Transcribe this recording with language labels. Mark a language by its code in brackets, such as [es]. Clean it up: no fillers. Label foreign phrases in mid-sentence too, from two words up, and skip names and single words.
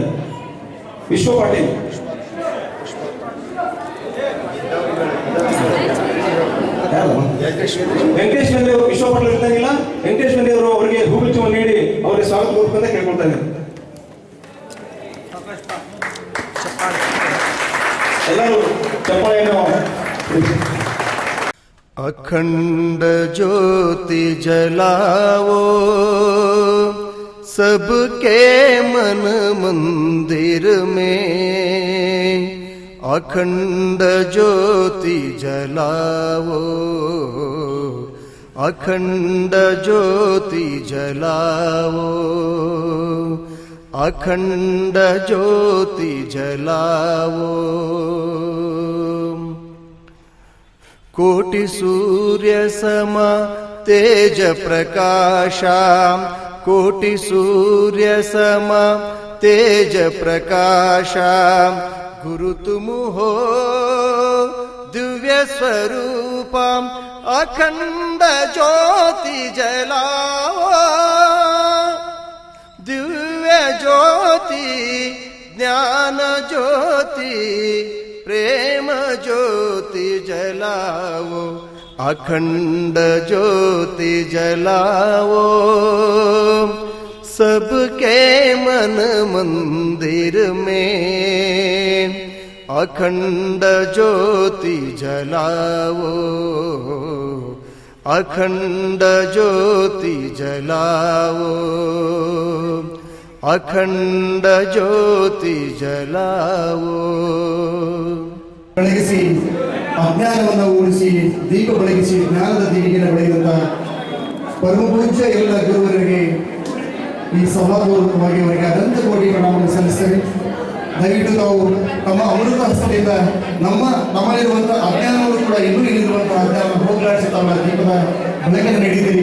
[kn] ವಿಶ್ವ ಪಾಟೀಲ್ ವೆಂಕಟೇಶ್ ಮಂದಿ ಅವರು ವಿಶ್ವ ಪಾಟೀಲ್ ಇರ್ತಾಗಿಲ್ಲ. ವೆಂಕಟೇಶ್ ಮಂದಿ ಅವರು ಅವರಿಗೆ ಹೂಗುಚ್ಚವನ್ನು ನೀಡಿ ಅವರಿಗೆ ಸ್ವಾಗತ ಕೋರ್ಬೇಕಂತ ಕೇಳ್ಕೊಳ್ತಾರೆ. ಎಲ್ಲರೂ ಚಪ್ಪಾಳೆಯನ್ನು. [hi] अखंड ज्योति जलाओ सबके मन मंदिर में, अखंड ज्योति जलाओ, अखंड ज्योति जलाओ, अखंड ज्योति जलाओ। कोटि सूर्य सम तेज प्रकाशा, कोटि सूर्य सम तेज प्रकाश गुरु तुम हो दिव्य स्वरूप अखंड ज्योति जलाओ दिव्य ज्योति ज्ञान ज्योति प्रेम ज्योति जलाओ अखंड ज्योति जलाओ सबके मन मंदिर में अखंड ज्योति जलाओ अखंड ज्योति जलाओ अखंड ज्योति जलाओ [kn] ಬೆಳಗಿಸಿ ಅಜ್ಞಾನವನ್ನು ಉಳಿಸಿ ದೀಪ ಬೆಳಗಿಸಿ ಜ್ಞಾನದ ದೀಪಿಗೆನ ಬೆಳಗಿದಂತ ಪರಮ ಪೂಜ್ಯ ಎಲ್ಲ ಗುರುವರಿಗೆ ಈ ಸಭಾಪೂರ್ವಕವಾಗಿ ಅವರಿಗೆ ಅನಂತ ಕೋಟಿ ಪ್ರಣಾಮವನ್ನು ಸಲ್ಲಿಸ್ತೇವೆ. ದಯವಿಟ್ಟು ತಾವು ತಮ್ಮ ಅಮೃತ ಹಸ್ತದಿಂದ ನಮ್ಮಲ್ಲಿರುವಂಥ ಅಜ್ಞಾನವನ್ನು ಕೂಡ ಇನ್ನೂ ಇಲ್ಲಿರುವಂತಹ ಅಜ್ಞಾನವನ್ನು ಹೋಗಲಾಡಿಸಿ ತಮ್ಮ ದೀಪದ ಬೆಳಕನ್ನು ನೀಡಿದ್ದೀರಿ.